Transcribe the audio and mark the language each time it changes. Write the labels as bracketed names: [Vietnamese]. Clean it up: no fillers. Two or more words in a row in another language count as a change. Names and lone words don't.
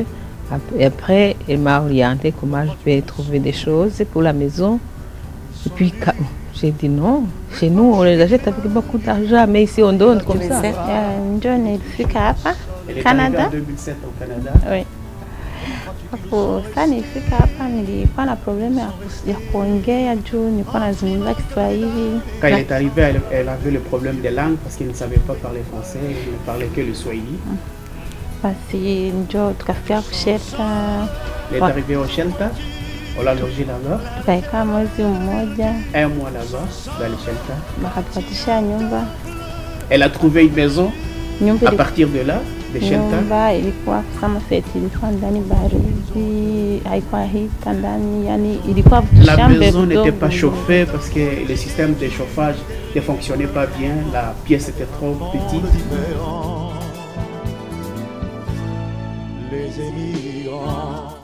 [French] Et après, elle m'a orienté comment je vais trouver des choses pour la maison. Et puis, j'ai dit non. Chez nous, on les achète avec beaucoup d'argent, mais ici, on donne comme ça. John est Canada. Elle est arrivée en 2007 au Canada. Oui. [Swahili] Hapo sasa nilifika hapa nilikuwa na problème ya kuongea juu nilikuwa nazungumza Kiswahili. [French] Quand elle est arrivée, elle avait le problème des langues parce qu'elle ne savait pas parler français, elle ne parlait que le Swahili. [Swahili] Basi njo tukafika kushelta. [French] Elle est arrivée au shelter, on l'a logé là-bas. [Swahili] Tukaikaa mwezi mmoja. [French] Un mois là-bas, dans le shelter. [Swahili] Bakatupatisha nyumba. [French] Elle a trouvé une maison à partir de là. [Swahili] Nyumba ilikuwa kama feti, ilikuwa ndani baridi, haikuwa hita ndani, yani ilikuwa [French] la maison n'était pas chauffée parce que le système de chauffage ne fonctionnait pas bien, la pièce était trop petite. Les émigrants